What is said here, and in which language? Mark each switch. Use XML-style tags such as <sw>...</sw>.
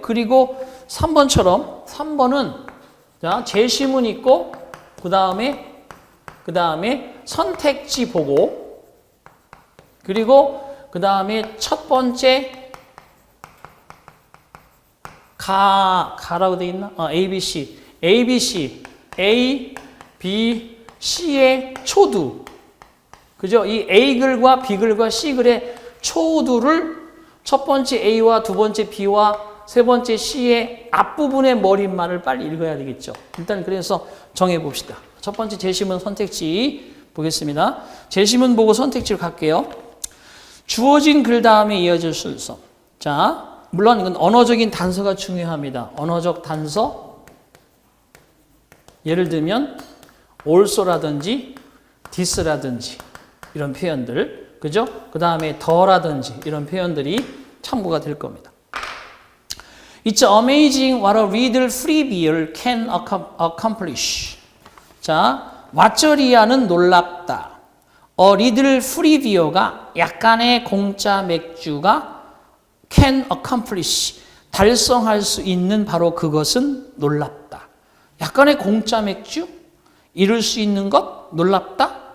<ko>그리고 3번처럼 3번은 자, 제시문 있고 그 다음에 선택지 보고 그리고 그 다음에 첫 번째 가라고 돼 있나? ABC A, B, C의 초두 그죠? 이 A글과 B글과 C글의 초두를 첫 번째 A와 두 번째 B와 세 번째 C의 앞부분의 머릿말을 빨리 읽어야 되겠죠. 일단 그래서 정해봅시다. 첫 번째 제시문 선택지 보겠습니다. 제시문 보고 선택지로 갈게요. 주어진 글 다음에 이어질 순서. 자, 물론 이건 언어적인 단서가 중요합니다. 언어적 단서. 예를 들면 also라든지 this라든지 이런 표현들. 그죠? 그 다음에 더라든지 이런 표현들이 참고가 될 겁니다.</ko> <en>It's amazing what a little free beer can accomplish.</en> <ko>자, 왓저리아는 놀랍다.</ko> <en>A little free beer</en> <ko>가 약간의 공짜 맥주가</ko> <en>can accomplish</en> <ko>달성할 수 있는 바로 그것은 놀랍다. 약간의 공짜 맥주 이룰 수 있는 것 놀랍다.</ko>